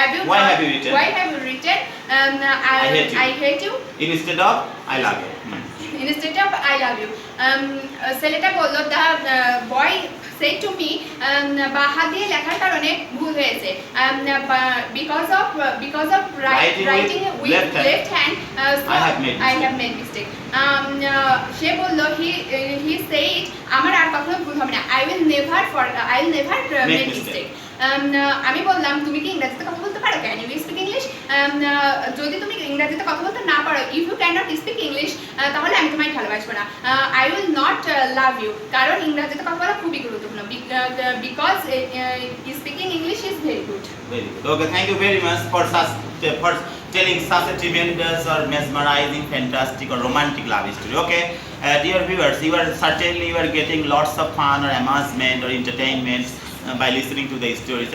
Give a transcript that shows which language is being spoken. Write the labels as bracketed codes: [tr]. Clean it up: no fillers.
[en] Why have you written I hate you instead of I love you? I love you. [bn] ছেলেটা বলল, [en] the boy said to me, [bn] বা হাত দিয়ে লেখার কারণে ভুল হয়েছে. [en] Because of writing with left hand, so I have made mistake. [bn] সে বলল, [en] he said, [bn] আমার আর কখনো ভুল হবে না. [en] I will never make mistake. [bn] আমি বললাম, তুমি কি ইংরেজিতে কথা বলতে পারো? [en] Can you speak English? [bn] যদি তুমি ইংরেজিতে কথা বলতে না পারো, [en] if you cannot speak English, [bn] তাহলে আমি তোমায় ভালোবাসবো না. [en] I will not love you. [bn] কারণ ইংরেজিতে কথা বলা খুবই গুরুত্বপূর্ণ. [en] Because speaking English is very good. Okay, thank you very much for telling such a tremendous or mesmerizing, fantastic or romantic love story. Okay, dear viewers, you are getting lots of fun or amusement or entertainment by listening to the stories.